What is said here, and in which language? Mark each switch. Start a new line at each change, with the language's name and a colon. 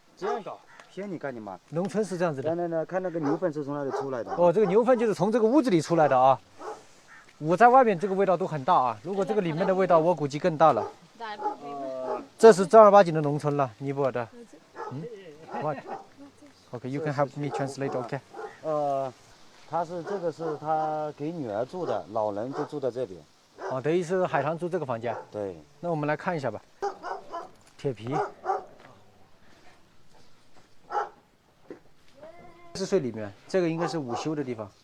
Chinese: 这样搞，骗你干你妈！农村是这样子的。来，看那个牛粪是从哪里出来的？哦，这个牛粪就是从这个屋子里出来的啊。我在外面这个味道都很大啊，如果这个里面的味道，我估计更大了。这是正儿八经的农村了，尼泊尔的。
English: What? Okay, you can help me translate, okay?
Chinese: 这个是他给女儿住的，老人就住在这边。哦，等于是海棠住这个房间。对。那我们来看一下吧。铁皮。 40岁里面，这个应该是午休的地方。